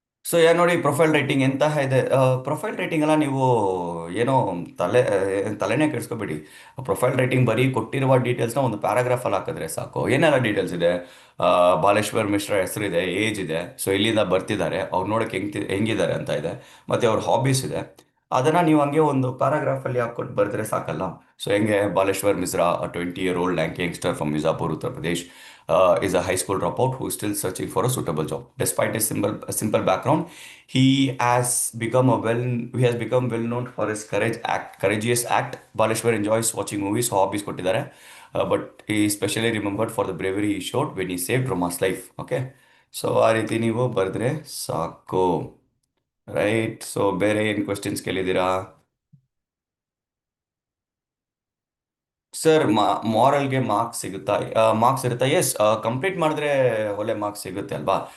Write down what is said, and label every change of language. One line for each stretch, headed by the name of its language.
Kannada: So yeah ನೋಡಿ, profile writing ಎಂತ ಇದೆ. ಪ್ರೊಫೈಲ್ ರೈಟಿಂಗ್ ಎಲ್ಲ ನೀವು ಏನೋ ತಲೆನೇ ಕೆಡಿಸ್ಕೋಬೇಡಿ. ಪ್ರೊಫೈಲ್ ರೈಟಿಂಗ್ ಬರೀ ಕೊಟ್ಟಿರುವ ಡೀಟೇಲ್ಸ್ನ ಒಂದು ಪ್ಯಾರಾಗ್ರಾಫಲ್ಲಿ ಹಾಕಿದ್ರೆ ಸಾಕು. ಏನೆಲ್ಲ ಡೀಟೇಲ್ಸ್ ಇದೆ, ಬಾಲೇಶ್ವರ್ ಮಿಶ್ರಾ ಹೆಸರಿದೆ, ಏಜ್ ಇದೆ, ಸೊ ಇಲ್ಲಿಂದ ಬರ್ತಿದ್ದಾರೆ, ಅವ್ರು ನೋಡೋಕೆ ಹೆಂಗಿದ್ದಾರೆ ಅಂತ ಇದೆ, ಮತ್ತು ಅವ್ರ ಹಾಬೀಸ್ ಇದೆ. ಅದನ್ನು ನೀವು ಹಂಗೆ ಒಂದು ಪ್ಯಾರಾಗ್ರಾಫಲ್ಲಿ ಹಾಕ್ಕೊಟ್ಟು ಬರೆದ್ರೆ ಸಾಕಲ್ಲ. ಸೊ ಹೆಂಗೆ,
English: Baleshwar Mishra, 20-year-old lanky youngster from Mirzapur, Uttar Pradesh, is a high school dropout who is still searching for a suitable job. Despite his simple background, he has become well known for his courageous act. Baleshwar enjoys watching movies, hobbies
Kannada: ಕೊಟ್ಟಿದ್ದಾರೆ.
English: But he is specially remembered for the bravery he showed when he saved Roma's life.
Kannada: Okay, so ಆ ರೀತಿ ನೀವು ಬರೆದ್ರೆ ಸಾಕು. Right. So ಬೇರೆ ಏನು questions ಕೇಳಿದ್ದೀರಾ sir? ಮಾರಲ್ಗೆ marks ಸಿಗುತ್ತಾ? ಮಾರ್ಕ್ಸ್ ಇರುತ್ತಾ? ಎಸ್, ಕಂಪ್ಲೀಟ್ ಮಾಡಿದ್ರೆ ಒಳ್ಳೆ ಮಾರ್ಕ್ಸ್ ಸಿಗುತ್ತೆ ಅಲ್ವಾ.